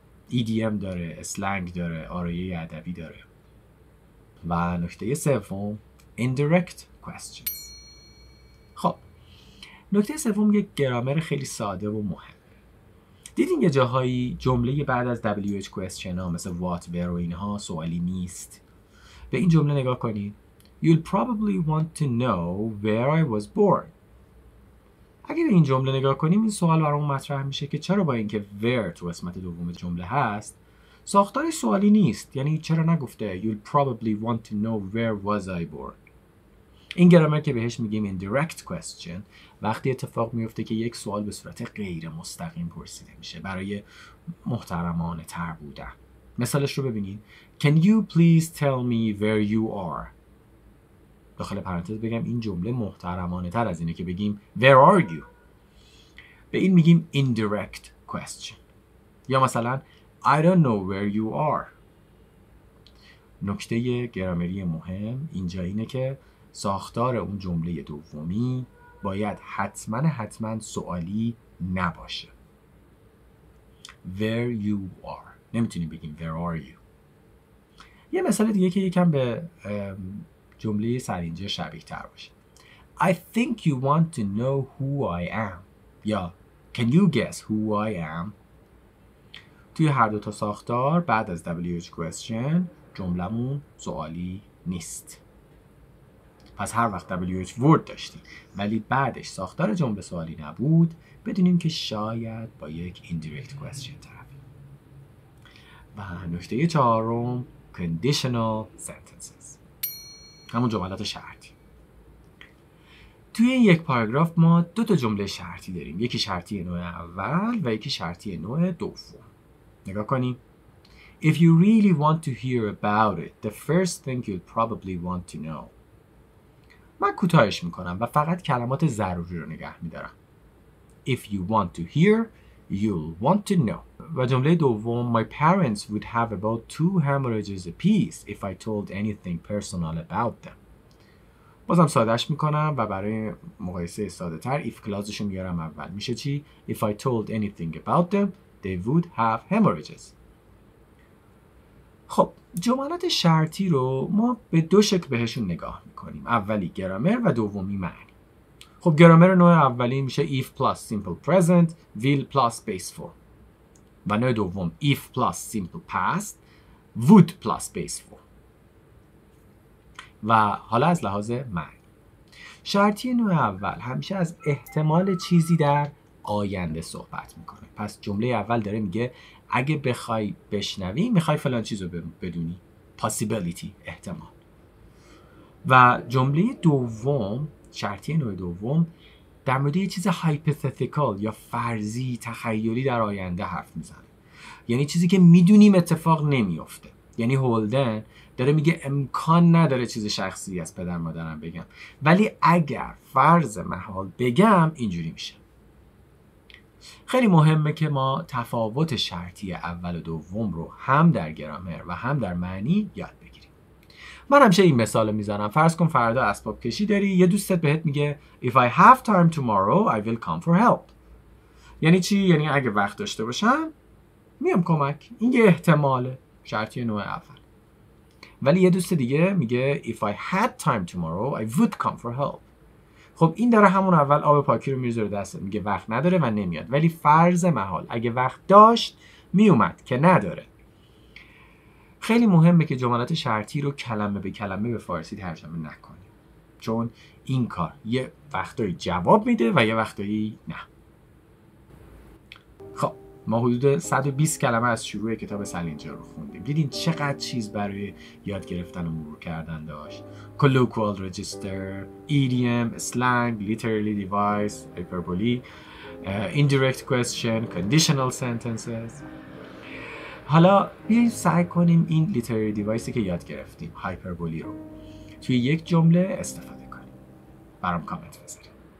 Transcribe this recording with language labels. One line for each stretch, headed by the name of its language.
Persian: EDM داره، اسلنگ داره، آرایه ادبی داره. و نکته سوم indirect questions. خب نکته سوم یک گرامر خیلی ساده و مهم. دیدین یه جاهایی جمله بعد از WH question ها مثل what, where و اینها سوالی نیست. به این جمله نگاه کنید.
English: You'll probably want to know where I was born.
Persian: اگه به این جمله نگاه کنیم این سوال برامون مطرح میشه که چرا با اینکه where تو قسمت دوم جمله هست ساختار سوالی نیست. یعنی چرا نگفته
English: You'll probably want to know where was I born.
Persian: این گرامر که بهش میگیم indirect question وقتی اتفاق میفته که یک سوال به صورت غیر مستقیم پرسیده میشه برای محترمانه تر بودن. مثالش رو ببینید.
English: Can you please tell me where you are؟
Persian: داخل پرانتز بگم این جمله محترمانه تر از اینه که بگیم
English: Where are you؟
Persian: به این میگیم indirect question. یا مثلا
English: I don't know where you are.
Persian: نکته گرامری مهم اینجا اینه که ساختار اون جمله دومی باید حتما سوالی نباشه.
English: Where you are.
Persian: نمیتونیم بگیم Where are you. یه مثال دیگه که یکم به جمله سالینجر شبیه تر باشه.
English: I think you want to know who I am.
Persian: یا
English: Can you guess who I am؟
Persian: توی هر دو تا ساختار بعد از WH question جملمون سوالی نیست. پس هر وقت WH word داشتیم ولی بعدش ساختار جمله سوالی نبود بدونیم که شاید با یک indirect question طرفیم. و نکته چهارم conditional sentences. همون جملات شرطی. توی این یک پاراگراف ما 2 تا جمله شرطی داریم. یکی شرطی نوع اول و یکی شرطی نوع دوم. نگاه کنیم.
English: If you really want to hear about it, the first thing you'll probably want to know.
Persian: من کوتاهش میکنم و فقط کلمات ضروری رو نگه میدارم.
English: If you want to hear, you'll want to know.
Persian: و جمله دوم
English: My parents would have about 2 hemorrhages apiece if I told anything personal about them.
Persian: بازم سادهش میکنم و برای مقایسه ساده تر if کلازشو میارم اول. میشه چی؟
English: If I told anything about them, they would have hemorrhages.
Persian: خب جملات شرطی رو ما به 2 شکل بهشون نگاه میکنیم. اولی گرامر و دومی معنی. خب گرامر نوع اولی میشه
English: if plus simple present, will plus base form.
Persian: و نوع دوم
English: if plus simple past, would plus base form.
Persian: و حالا از لحاظ معنی. شرطی نوع اول همیشه از احتمال چیزی در آینده صحبت میکنه. پس جمله اول داره میگه اگه بخوای بشنوی میخوای فلان چیز رو بدونی. possibility، احتمال. و جمله دوم، شرطی نوع دوم در مورد یه چیز hypothetical یا فرضی، تخیلی در آینده حرف میزنه. یعنی چیزی که میدونیم اتفاق نمیفته. یعنی هولدن داره میگه امکان نداره چیز شخصی از پدر مادرم بگم، ولی اگر فرض محال بگم اینجوری میشه. خیلی مهمه که ما تفاوت شرطی اول و دوم رو هم در گرامر و هم در معنی یاد بگیریم. من همیشه این مثال رو میزنم. فرض کن فردا اسباب کشی داری، یه دوستت بهت میگه
English: If I have time tomorrow I will come for help.
Persian: یعنی چی؟ یعنی اگه وقت داشته باشم میام کمک. این یه احتماله، شرطی نوع اول. ولی یه دوست دیگه میگه
English: If I had time tomorrow I would come for help.
Persian: خب این داره همون اول آب پاکی رو میذاره دست، میگه وقت نداره و نمیاد. ولی فرض محال اگه وقت داشت میومد که نداره. خیلی مهمه که جملات شرطی رو کلمه به کلمه به فارسی ترجمه نکنیم، چون این کار یه وقتایی جواب میده و یه وقتایی نه. خب ما حدود 120 کلمه از شروع کتاب سالینجر رو خوندیم. دیدین چقدر چیز برای یاد گرفتن و مرور کردن داشت.
English: colloquial register, idiom, slang, literary device, hyperbole, indirect question, conditional sentences.
Persian: حالا بیاییم سعی کنیم این literary deviceی که یاد گرفتیم، hyperbole رو توی یک جمله استفاده کنیم. برام کامنت بذارید.